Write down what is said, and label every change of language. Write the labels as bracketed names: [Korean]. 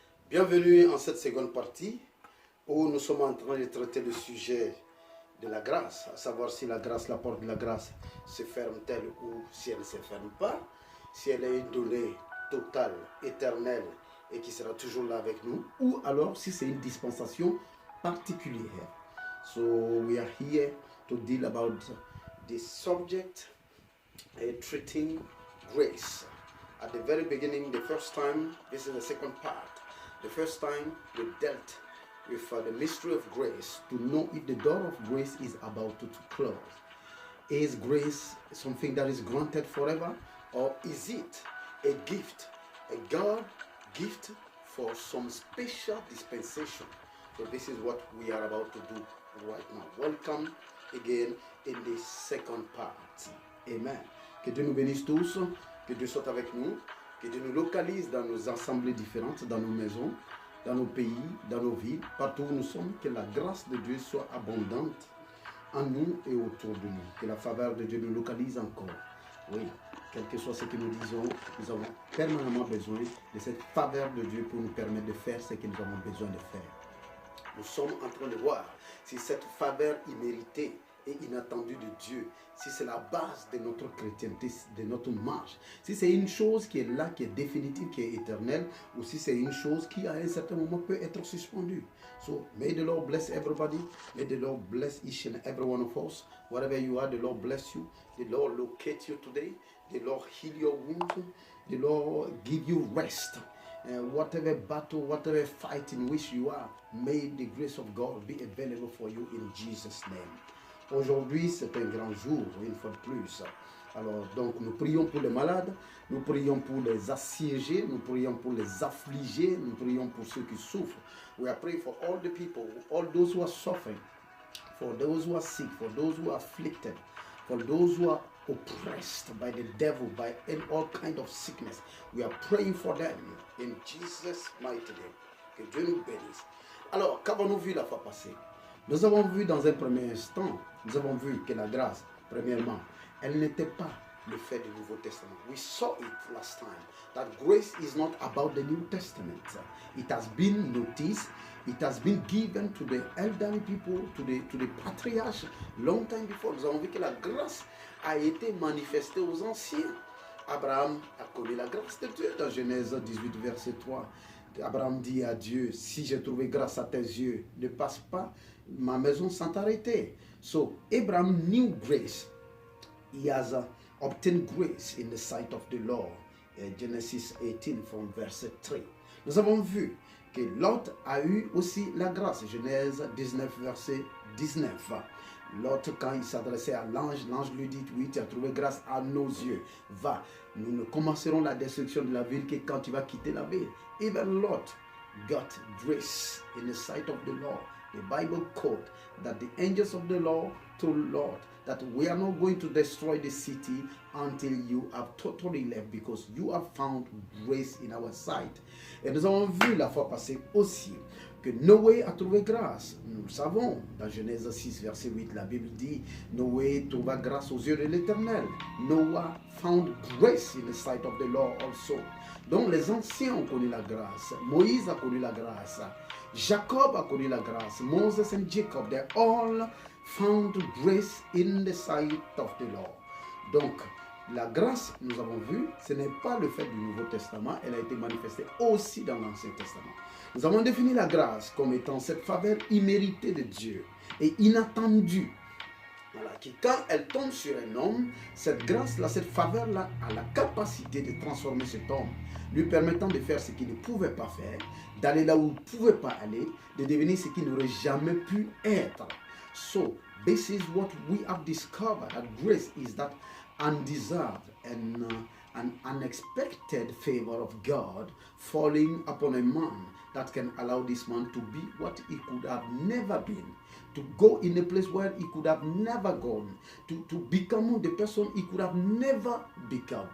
[French] Bienvenue en cette seconde partie où nous sommes en train de traiter le sujet de la grâce, à savoir si la grâce, la porte de la grâce se ferme-t-elle ou si elle ne se ferme pas, si elle est donnée totale, éternelle et qui sera toujours là avec nous, ou alors si c'est une dispensation particulière. [English] So we are here to deal about the subject treating grace. At the very beginning, the first time, this is the second part. The first time we dealt with the mystery of grace to know if the door of grace is about to close. Is grace something that is granted forever, or is it a gift, a God gift for some special dispensation? So this is what we are about to do right now. Welcome again in the second part. Amen. [French] Que Dieu nous bénisse tous, que Dieu soit avec nous, que Dieu nous localise dans nos assemblées différentes, dans nos maisons, dans nos pays, dans nos villes, partout où nous sommes, que la grâce de Dieu soit abondante en nous et autour de nous, que la faveur de Dieu nous localise encore. Oui, quel que soit ce que nous disons, nous avons permanemment besoin de cette faveur de Dieu pour nous permettre de faire ce que nous avons besoin de faire. Nous sommes en train de voir si cette faveur imméritée et inattendue de Dieu, si c'est la base de notre chrétienté, de notre marche, si c'est une chose qui est là, qui est définitive, qui est éternelle, ou si c'est une chose qui à un certain moment peut être suspendue. [English] So, may the Lord bless everybody, may the Lord bless each and every one of us. Wherever you are, the Lord bless you, the Lord locate you today, the Lord heal your wounds, the Lord give you rest. Whatever battle, whatever fight in which you are, may the grace of God be available for you in Jesus' name. [French] Aujourd'hui, c'est un grand jour, une fois de plus. Alors, donc, nous prions pour les malades, nous prions pour les assiégés, nous prions pour les affligés, nous prions pour ceux qui souffrent. [English] We are praying for all the people, all those who are suffering, for those who are sick, for those who are afflicted, for those who are oppressed by the devil, by all kind of sickness. We are praying for them in Jesus' mighty name. [French] Que Dieu nous bénisse. Alors, qu'avons-nous vu la fois passée? Nous avons vu dans un premier instant, nous avons vu que la grâce, premièrement, elle n'était pas le fait du Nouveau Testament. [English] We saw it last time, that grace is not about the New Testament. It has been noticed, it has been given to the elderly people, to the patriarchs, long time before. [French] Nous avons vu que la grâce a été manifestée aux anciens. Abraham a connu la grâce de Dieu dans Genèse 18, verset 3. Abraham dit à Dieu, si j'ai trouvé grâce à tes yeux, ne passe pas ma maison sans t'arrêter. [English] So Abraham knew grace. He has obtained grace in the sight of the Lord. Genesis 18 from verset 3. [French] Nous avons vu que Lot a eu aussi la grâce. Genèse 19 verset 19. Lot, quand il s'adressait à l'ange, l'ange lui dit, oui, tu as trouvé grâce à nos yeux. Va, nous ne commencerons la destruction de la ville que quand tu vas quitter la ville. [English] Even Lot got grace in the sight of the Lord. The Bible quote that the angels of the Lord told Lot that we are not going to destroy the city until you have totally left, because you have found grace in our sight. [French] Et nous avons vu la fois passée aussi que Noé a trouvé grâce. Nous le savons, dans Genèse 6, verset 8, la Bible dit, Noé trouva grâce aux yeux de l'Éternel. [English] Noah found grace in the sight of the Lord also. [French] Donc les anciens ont connu la grâce. Moïse a connu la grâce. Jacob a connu la grâce. [English] Moses and Jacob, they all found grace in the sight of the Lord. [French] Donc, la grâce, nous avons vu, ce n'est pas le fait du Nouveau Testament, elle a été manifestée aussi dans l'Ancien Testament. Nous avons défini la grâce comme étant cette faveur imméritée de Dieu et inattendue. Voilà, qui quand elle tombe sur un homme, cette grâce-là, cette faveur-là a la capacité de transformer cet homme, lui permettant de faire ce qu'il ne pouvait pas faire, d'aller là où il ne pouvait pas aller, de devenir ce qu'il n'aurait jamais pu être. [English] So, this is what we have discovered, that grace is that undeserved and an unexpected favor of God falling upon a man that can allow this man to be what he could have never been, to go in a place where he could have never gone, to become the person he could have never become.